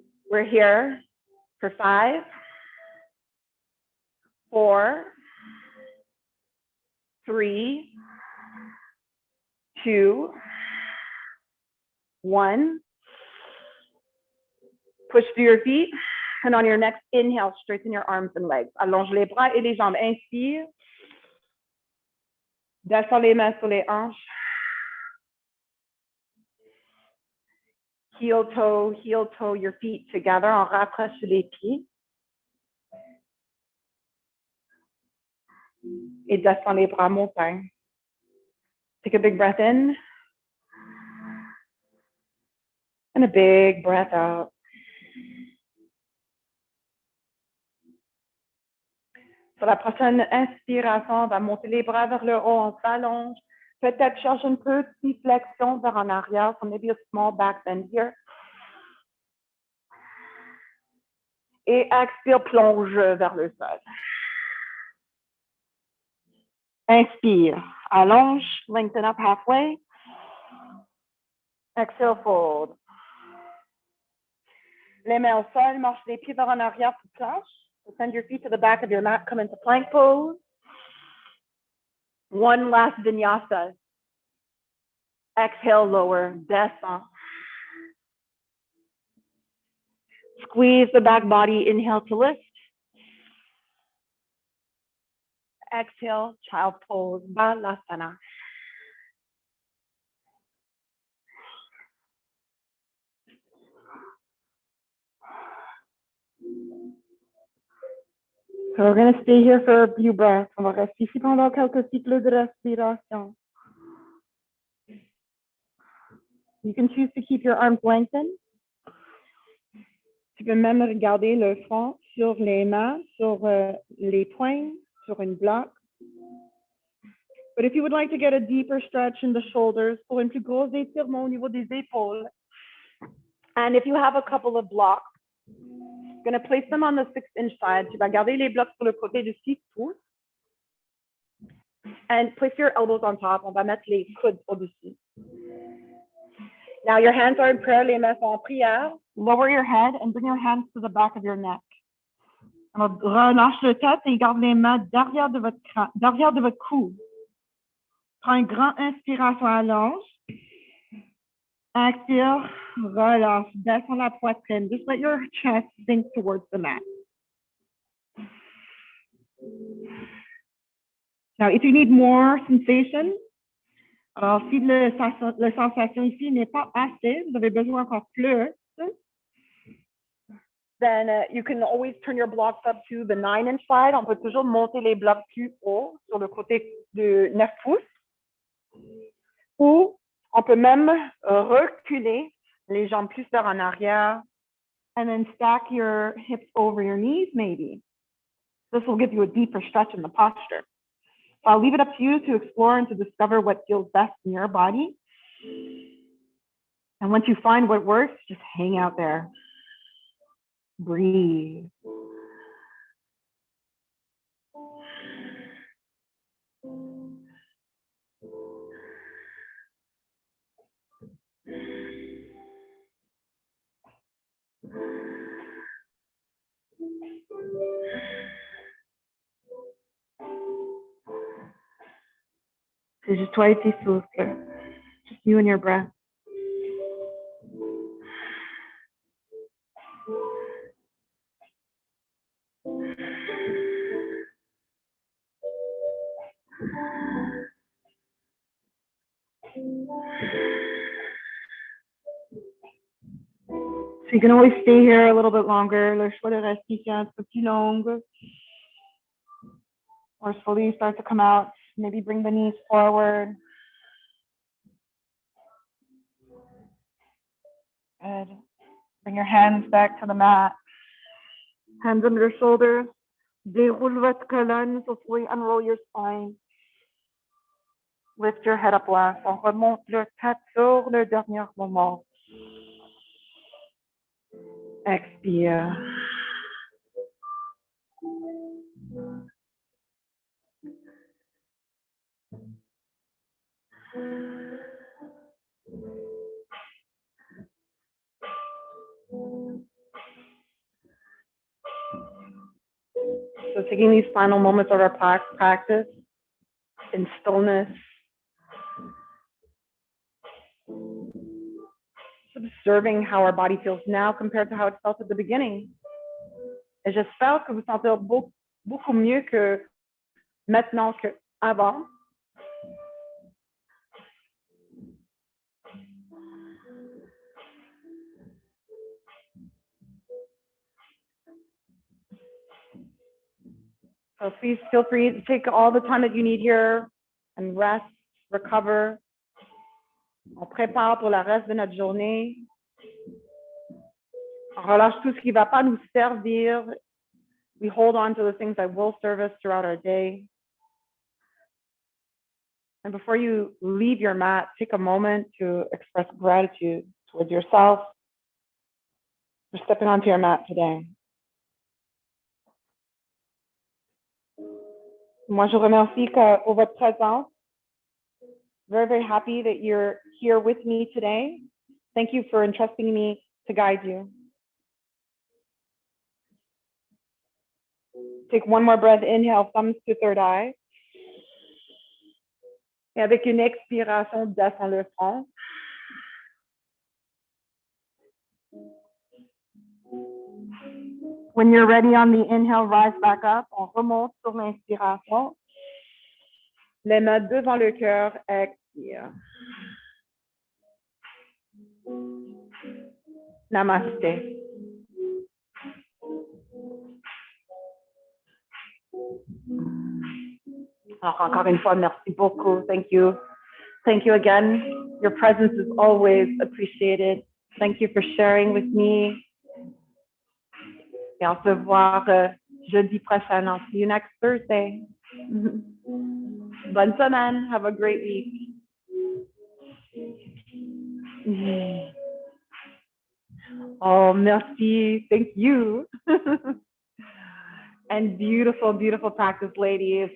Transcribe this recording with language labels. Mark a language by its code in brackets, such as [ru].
[en] We're here for 5, 4, 3, 2, 1. Push through your feet. And on your next inhale, straighten your arms and legs. [fr] Allonge les bras et les jambes. Inspire. Descends les mains sur les hanches. [en] Heel toe, your feet together. [fr] On rapproche les pieds. Et descends les bras, montagne. [en] Take a big breath in. And a big breath out. [fr] Sur la prochaine inspiration, on va monter les bras vers le haut, on s'allonge. Peut-être cherche une petite flexion vers en arrière, [en] so maybe a small back bend here. [fr] Et expire, plonge vers le sol. Inspire, allonge, [en] lengthen up halfway. Exhale, fold. [fr] Les mains au sol, marche les pieds vers en arrière pour planche. [en] So send your feet to the back of your mat, come into plank pose. One last vinyasa. Exhale, lower, descend. Squeeze the back body, inhale to lift. Exhale, child pose, balasana. So we're going to stay here for a few breaths. [fr] On va rester ici pendant quelques cycles de respiration. [en] You can choose to keep your arms lengthened. [fr] Tu peux même regarder le front sur les mains, sur les poings, sur une bloc. [en] But if you would like to get a deeper stretch in the shoulders, [fr] pour une plus grosse étirement au niveau des épaules, [en] and if you have a couple of blocks, you're going to place them on the 6-inch side. [fr] Tu vas garder les blocs sur le côté de 6 pouces. [en] And place your elbows on top. [fr] On va mettre les coudes au-dessus. [en] Now your hands are in prayer, [fr] les mains sont en prière. [en] Lower your head and bring your hands to the back of your neck. [fr] Alors, relâche le tête et garde les mains derrière de votre cou. Prends une grande inspiration, allonge. Expire, relâche, descends la poitrine. [en] Just let your chest sink towards the mat. Now, if you need more sensation, [fr] alors si la sensation ici n'est pas assez, vous avez besoin encore plus, [en] then you can always turn your blocks up to the 9-inch side. [fr] On peut toujours monter les blocs plus haut sur le côté de 9 pouces. Ou on peut même reculer les jambes plus vers en arrière [en] and then stack your hips over your knees maybe. This will give you a deeper stretch in the posture. So I'll leave it up to you to explore and to discover what feels best in your body. And once you find what works, just hang out there. Breathe. [fr] C'est juste toi et tes souffles. [en] Just you and your breath. So you can always stay here a little bit longer. [fr] Le choix de rester ici un peu plus long. [en] Or slowly start to come out. Maybe bring the knees forward. Good. Bring your hands back to the mat. Hands under your shoulders. [fr] Déroule votre colonne. [en] So slowly unroll your spine. Lift your head up last. [fr] On remonte le tête sur le dernier moment. Expire. [en] So taking these final moments of our practice in stillness, observing how our body feels now compared to how it felt at the beginning. [fr] Et j'espère que vous sentez beaucoup mieux que maintenant qu'avant. [en] So please feel free to take all the time that you need here and rest, recover. [fr] On prépare pour le reste de notre journée. On relâche tout ce qui ne va pas nous servir. [en] We hold on to the things that will serve us throughout our day. And before you leave your mat, take a moment to express gratitude towards yourself for stepping onto your mat today. [fr] Moi, je remercie pour votre présence. [en] Very, very happy that you're here with me today. Thank you for entrusting me to guide you. Take one more breath, inhale, thumbs to third eye. [fr] Et avec une expiration, descends le front. [en] When you're ready on the inhale, rise back up. [fr] On remonte sur l'inspiration. Les mains devant le cœur, expire. Namaste. Alors, encore une fois, merci beaucoup. [en] Thank you. Thank you again. Your presence is always appreciated. Thank you for sharing with me. [fr] Et on se voit jeudi prochain. [en] I'll see you next Thursday. [fr] Bonne semaine. [en] Have a great week. [fr] Oh, merci. [en] Thank you. And beautiful, beautiful practice, ladies.